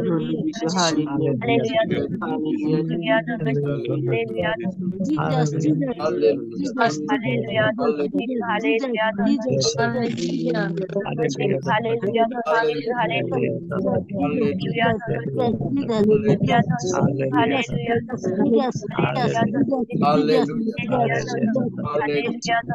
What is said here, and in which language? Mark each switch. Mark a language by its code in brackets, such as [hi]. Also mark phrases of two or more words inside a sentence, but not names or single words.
[bn] যিশু হালেলুয়া [en] Hallelujah. [bn] হালেলুয়া [en] Hallelujah. Jesus, Jesus, Hallelujah. Jesus, Hallelujah. Jesus, Hallelujah. Jesus, Jesus, Hallelujah. hallelujah, Hallelujah. Hallelujah. Hallelujah. Hallelujah. Hallelujah.